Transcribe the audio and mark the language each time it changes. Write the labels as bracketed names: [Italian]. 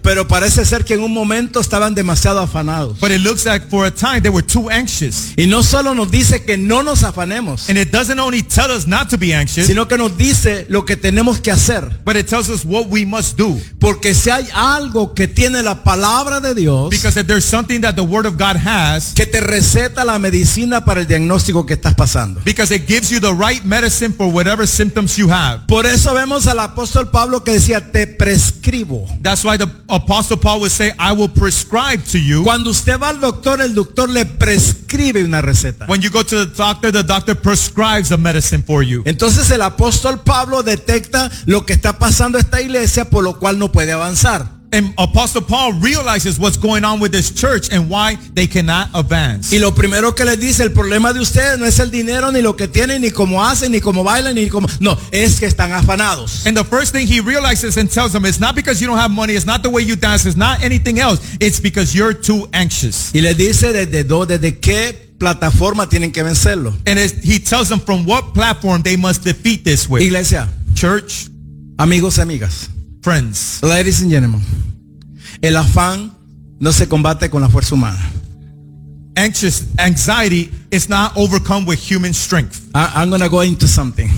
[Spanish] Pero parece ser que en un momento estaban demasiado afanados. [English] But it looks like for a time they were too anxious. [Spanish] Y no solo nos dice que no nos afanemos. [English] And it doesn't only tell us not to be anxious. [Spanish] Sino que nos dice lo que tenemos que hacer. [English] But it tells us what we must do. [Spanish] Porque si hay algo que tiene la palabra de Dios. [English] Because if there's something that the word of God has. [Spanish] Que te receta la medicina para el diagnóstico que estás pasando. [English] Because it gives you the right medicine for whatever symptoms you have. [Spanish] Por eso vemos al apóstol Pablo que decía te prescribo. [English] That's why the apostle Paul would say I will prescribe to you. [Spanish] Cuando usted va al doctor, el doctor le prescribe una receta. [English] When you go to the doctor prescribes a medicine for you. [Spanish] Entonces el apóstol Pablo detecta lo que está pasando esta iglesia por lo cual no puede avanzar. [English] And Apostle Paul realizes what's going on with this church and why they cannot advance. [Spanish] Y lo primero que les dice, el problema de ustedes no es el dinero ni lo que tienen ni cómo hacen ni cómo bailan ni cómo. No, es que están afanados. [English] And the first thing he realizes and tells them, it's not because you don't have money, it's not the way you dance, it's not anything else. It's because you're too anxious. [Spanish] Y les dice desde qué plataforma tienen que vencerlo. [English] And he tells them from what platform they must defeat this with. [Spanish] Iglesia, [English] church, [Spanish] amigos, amigas. [English] Friends, ladies and gentlemen, [Spanish] el afán no se combate con la fuerza humana. [English] Anxiety is not overcome with human strength. I'm going to go into something.